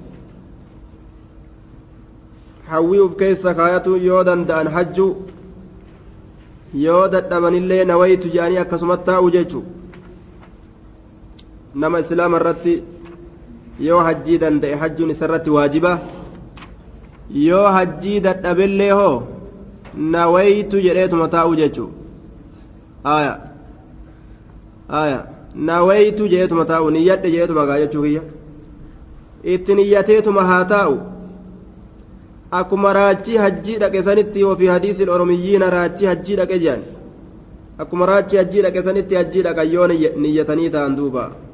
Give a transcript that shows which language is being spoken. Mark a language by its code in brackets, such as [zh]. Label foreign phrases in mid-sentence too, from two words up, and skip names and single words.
[om] hawwii uf keessa kaayatu yoo danda'an hajju yoo dadhabanillee nawaytu jedhanii akkasumatti taa'u jechu nama islaama irratti yoo hajjii danda'e hajjuun isarratti waajiba yoo hajjii dadhabellee hoo nawaytu jedheetuma taa'u jechu aya aya nawaytu jedheetuma taa'u niyyadhe jedheetuma gaa jechuu kiyya itti niyyateetuma haa taa'u akkuma raachii hajjii dhaqe sanitti ofii hadiisil oromiyyiina raachii hajjii dhaqe jedhan akkuma raachii hajjii dhaqe sanitti hajjii dhaqan yoo niyyatanii ta'an duuba